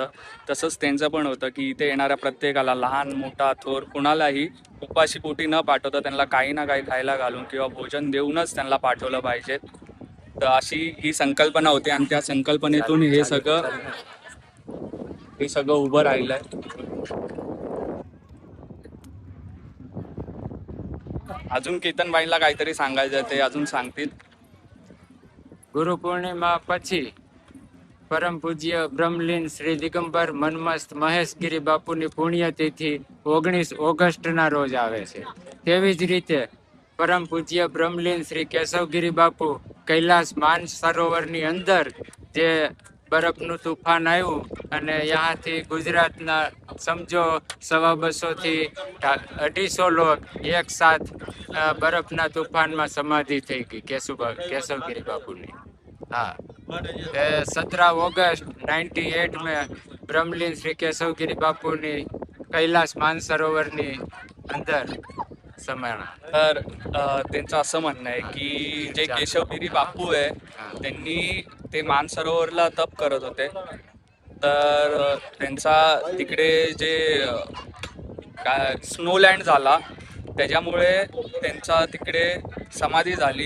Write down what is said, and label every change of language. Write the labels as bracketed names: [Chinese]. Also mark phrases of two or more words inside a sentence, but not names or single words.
[Marathi] तसंच त्यांचं पण होतं की इथे येणाऱ्या प्रत्येकाला, लहान मोठा थोर, कुणालाही उपाशी पोटी न पाठवता त्यांना काही ना काही खायला घालून किंवा भोजन देऊनच त्यांना पाठवलं पाहिजे. तर अशी ही संकल्पना होती आणि त्या संकल्पनेतून हे सगळं उभं राहिलंय. अजून केतनबाईला काहीतरी सांगायचं ते अजून सांगतील. [Gujarati] ગુરુ પૂર્ણિમા પછી પરમ પૂજ્ય બ્રહ્મલીન શ્રી દિગંબર મનમસ્ત મહેશગીરી બાપુની પુણ્યતિથિ 19 ઓગસ્ટના રોજ આવે છે. તેવી જ રીતે પરમ પૂજ્ય બ્રહ્મલીન શ્રી કેશવગીરી બાપુ કૈલાસ માન સરોવરની અંદર જે બરફનું તુફાન આવ્યું અને ત્યાંથી ગુજરાતના સમજો 250-થી 250 લોક એક સાથ બરફના તુફાનમાં સમાધિ થઈ ગઈ કેશવગીરી બાપુની. [Hindi] हाँ, 17 ऑगस्ट 98 में ब्रह्मलीन श्री केशवगिरी बापू ने कैलास मानसरोवरनी अंदर समाना. [Marathi] तर त्यांचं असं म्हणणं आहे की जे केशवगिरी बापू आहे त्यांनी ते मानसरोवरला तप करत होते. तर त्यांचा तिकडे जे काय स्नोलँड झाला त्याच्यामुळे त्यांचा तिकडे समाधी झाली.